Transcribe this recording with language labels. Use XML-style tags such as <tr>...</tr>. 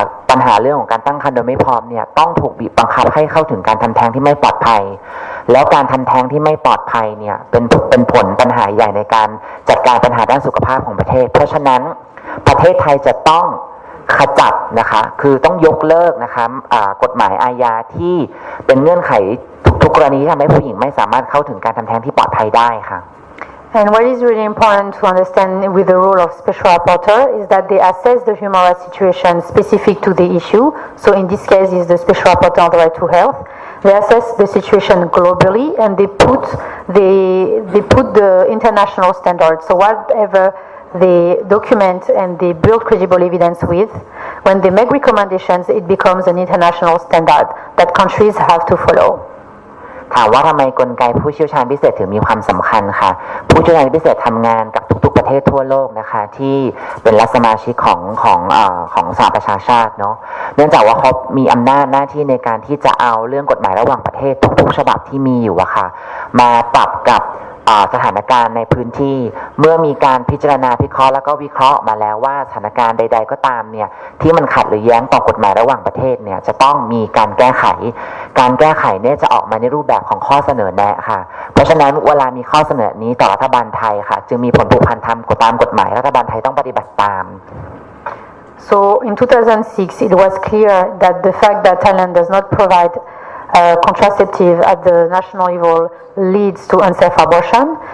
<th>ปัญหาเรื่องของการตั้งครรภ์โดยไม่พร้อมเนี่ยต้องถูกบีบบังคับให้เข้าถึงการทำแท้งที่ไม่ปลอดภัยแล้วการทำแท้งที่ไม่ปลอดภัยเนี่ยเป็นผลปัญหาใหญ่ในการจัดการปัญหาด้านสุขภาพของประเทศเพราะฉะนั้นประเทศไทยจะต้องขจัดนะคะคือต้องยกเลิกนะคะกฎหมายอาญาที่เป็นเงื่อนไขทุกกรณีที่ทำให้ผู้หญิงไม่สามารถเข้าถึงการทำแท้งที่ปลอดภัยได้ค่ะ</th> <en>And what is really important to understand with the role of Special Rapporteur is that they assess the human rights situation specific to the issue. So in this case is the Special Rapporteur on the Right to Health. They assess the situation globally and they put the international standards. So whatever they document and they build credible evidence with, when they make recommendations, it becomes an international standard that countries have to follow.</en> <th>ถามว่าทำไมกลไกผู้เชี่ยวชาญพิเศษถึงมีความสำคัญค่ะผู้เชี่ยวชาญพิเศษทำงานกับทุกๆประเทศทั่วโลกนะคะที่เป็นรัฐสมาชิกของสหประชาชาติเนาะเนื่องจากว่าเขามีอำนาจหน้าที่ในการที่จะเอาเรื่องกฎหมายระหว่างประเทศทุกๆฉบับที่มีอยู่อะค่ะมาปรับกับสถานการณ์ในพื้นที่เมื่อมีการพิจารณาพิเคราะห์แล้วก็วิเคราะห์มาแล้วว่าสถานการณ์ใดๆก็ตามเนี่ยที่มันขัดหรือแย้งต่อกฎหมายระหว่างประเทศเนี่ยจะต้องมีการแก้ไข การแก้ไขเนี่ยจะออกมาในรูปแบบของข้อเสนอแนะค่ะเพราะฉะนั้นเวลามีข้อเสนอนี้ต่อรัฐบาลไทยค่ะจึงมีผลผูกพันตามกฎหมายรัฐบาลไทยต้องปฏิบัติตาม</th> <en>So in 2006, it was clear that the fact that Thailand does not provide contraceptive at the national level leads to unsafe abortion.</en>